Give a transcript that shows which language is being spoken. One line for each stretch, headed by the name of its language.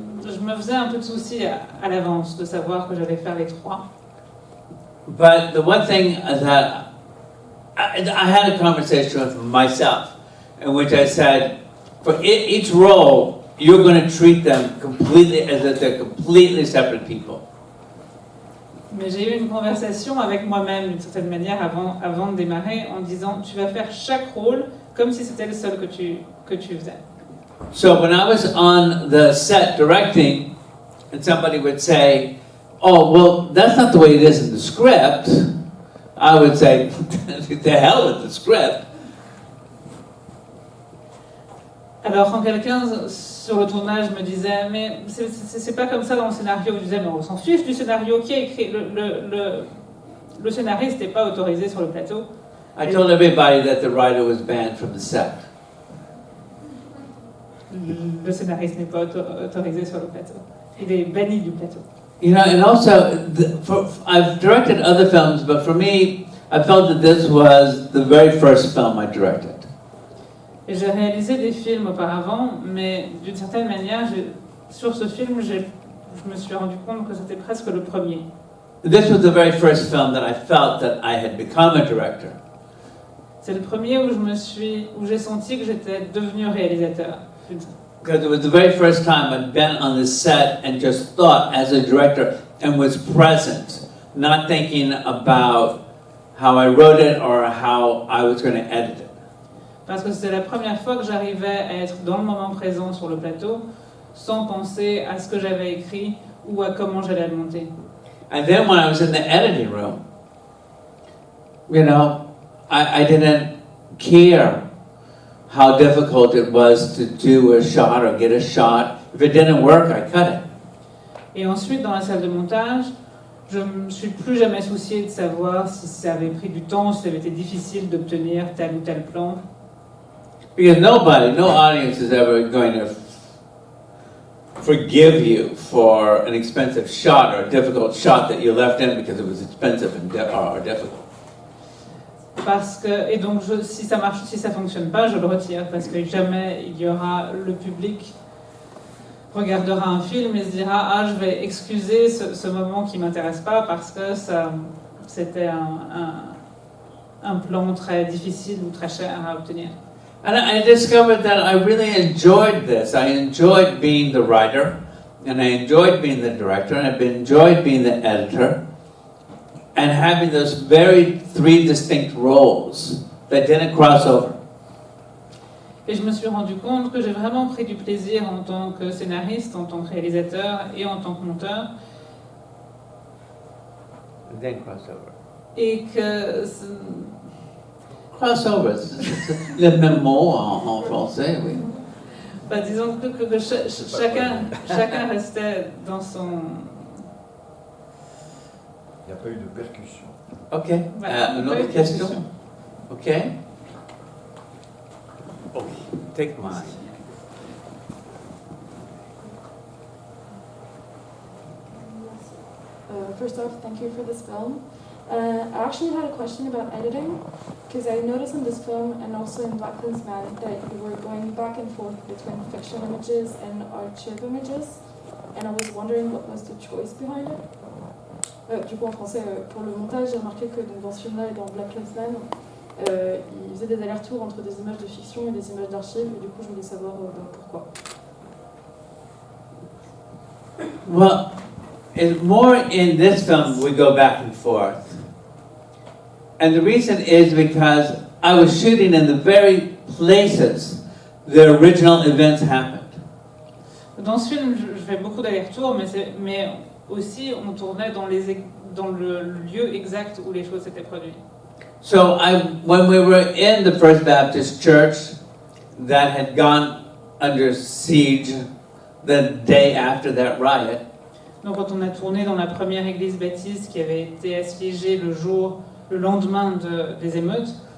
French: Je me faisais un peu de soucis à l'avance de savoir que j'allais faire les 3.
English: But the one thing that I had a conversation with myself in which I said, for each role, you're going to treat them completely as if they're completely separate people.
French: Mais j'ai eu une conversation avec moi-même d'une certaine manière avant de démarrer en disant tu vas faire chaque rôle comme si c'était le seul que tu faisais.
English: So when I was on the set directing and somebody would say, oh, well, that's not the way it is in the script, I would say, to hell with the script.
French: Alors quand quelqu'un sur le tournage me disait mais c'est pas comme ça dans le scénario, je disais mais on s'en fiche du scénario, qui a écrit le scénariste n'est pas autorisé sur le plateau.
English: I told everybody that the writer was banned from the set.
French: Le scénariste n'est pas autorisé sur le plateau. Il est banni du plateau.
English: And also, I've directed other films, but for me, I felt that this was the very first film I directed.
French: Et j'ai réalisé des films auparavant, mais d'une certaine manière, sur ce film, je me suis rendu compte que c'était presque le premier.
English: This was the very first film that I felt that I had become a director.
French: C'est le premier où j'ai senti que j'étais devenu réalisateur.
English: Because it was the very first time I'd been on the set and just thought as a director and was present, not thinking about how I wrote it or how I was going to edit it.
French: Parce que c'était la première fois que j'arrivais à être dans le moment présent sur le plateau, sans penser à ce que j'avais écrit ou à comment j'allais le monter.
English: And then when I was in the editing room, I didn't care how difficult it was to do a shot or get a shot. If it didn't work, I cut it.
French: Et ensuite, dans la salle de montage, je ne me suis plus jamais soucié de savoir si ça avait pris du temps, si ça avait été difficile d'obtenir tel ou tel plan.
English: Because no audience is ever going to forgive you for an expensive shot or a difficult shot that you left in because it was expensive or difficult.
French: Parce que, et donc, si ça marche, si ça fonctionne pas, je le retire parce que jamais il y aura le public regardera un film et se dira ah je vais excuser ce moment qui m'intéresse pas parce que c'était un plan très difficile ou très cher à obtenir.
English: And I discovered that I really enjoyed this. I enjoyed being the writer, and I enjoyed being the director, and I enjoyed being the editor, and having those very three distinct roles that didn't cross over.
French: Et je me suis rendu compte que j'ai vraiment pris du plaisir en tant que scénariste, en tant que réalisateur et en tant que monteur.
English: It didn't cross over.
French: Et que Crossover, c'est le même mot en français, oui. bah, disons que chacun restait dans son... Il n'y a pas eu de percussion. Ok. Voilà, Une pas autre eu de question? discussion.
English: Ok. Okay. Take mine. First off, thank you for this film. I actually had a question about editing, because I noticed in this film and also in Black Klansman that you were going back and forth between fiction images and archive images, and I was wondering what was the choice behind it.
French: Du coup, en français, pour le montage, j'ai remarqué que dans ce film-là et dans Black Klansman, il faisait des allers-retours entre des images de fiction et des images d'archives, et du coup, je voulais savoir pourquoi.
English: Well, more in this film, we go back and forth. And the reason is because I was shooting in the very places the original events happened.
French: Dans ce film, je fais beaucoup d'allers-retours, mais aussi on tournait dans le lieu exact où les choses s'étaient produites.
English: So when we were in the First Baptist Church that had gone under siege the day after that riot,
French: Donc quand on a tourné dans la première église baptiste qui avait été assiégée le lendemain des émeutes,